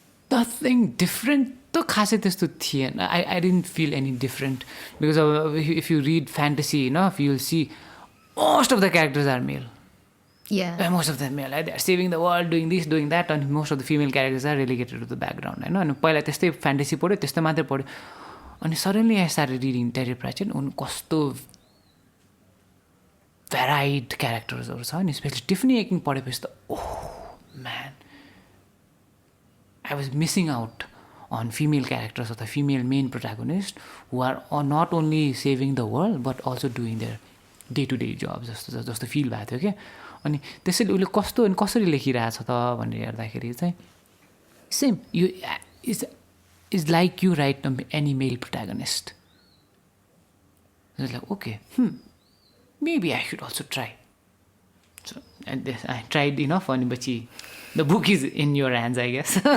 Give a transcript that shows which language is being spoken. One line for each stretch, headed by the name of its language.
English: Nothing different.
Nepali: तो खासै त्यस्तो थिएन.
English: I didn't feel any different because if you read fantasy enough, you'll see most of the characters are male. Yeah. Most of them male. They're saving the world, doing this, doing that, and most of the female characters are relegated to the background.
Nepali: होइन. अनि पहिला त्यस्तै fantasy पढ्यो, त्यस्तो मात्रै पढ्यो. अनि
English: suddenly I started reading Terry Pratchett.
Nepali: उन कस्तो varied charactersहरू छ. अनि स्पेसली टिफनी एकिङ पढेपछि त
English: man, I was missing out on female characters or the female main protagonists who are not only saving the world but also doing their day to day
Nepali: जब जस्तो feel भएको थियो क्या अनि त्यसैले उसले कस्तो अनि कसरी लेखिरहेछ त भनेर हेर्दाखेरि चाहिँ
English: same यो is like you right any male protagonist like okay maybe I should also try so and I tried enough भनेपछि the book is in your hands I guess